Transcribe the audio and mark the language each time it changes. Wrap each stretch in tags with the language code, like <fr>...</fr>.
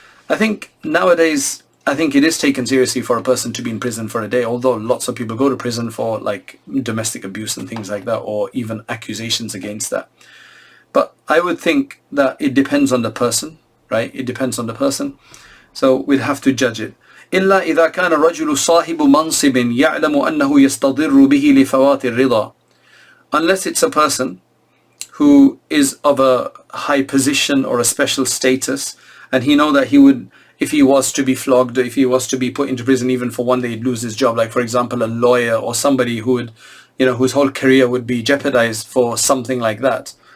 <en>I think nowadays, it is taken seriously for a person to be in prison for a day, although lots of people go to prison for like domestic abuse and things like that, or even accusations against that. But I would think that it depends on the person, right? It depends on the person. So we'd have to judge it.</en> <ar>إلا إذا كان الرجل صاحب منصب يعلم أنه يستضر به لفوات الرضا.</ar> <en>Unless it's a person who is of a high position or a special status, and he know that he would, if he was to be flogged, if he was to be put into prison even for 1 day, he'd lose his job. Like for example, a lawyer or somebody who would, whose whole career would be jeopardized for something like that.</en>